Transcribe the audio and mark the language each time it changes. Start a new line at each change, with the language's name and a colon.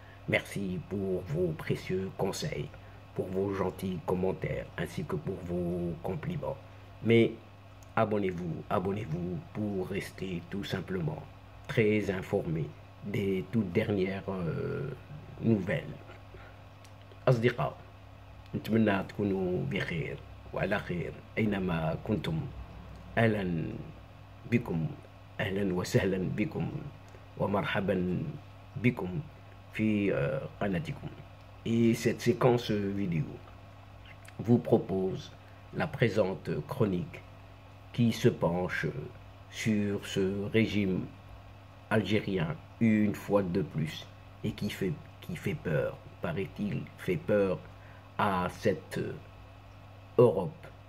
French: Merci pour vos précieux conseils, pour vos gentils commentaires, ainsi que pour vos compliments. Mais abonnez-vous pour rester tout simplement très informé des toutes dernières nouvelles.
Arabic: أصدقاء، نتمنى تكونوا بخير وعلى خير أينما كنتم. أهلا بكم، أهلا وسهلا بكم ومرحبا بكم في قناتكم.
French: Et cette séquence vidéo vous propose la présente chronique qui se penche sur ce régime algérien une fois de plus et qui fait peur, paraît-il, fait peur à cette Europe.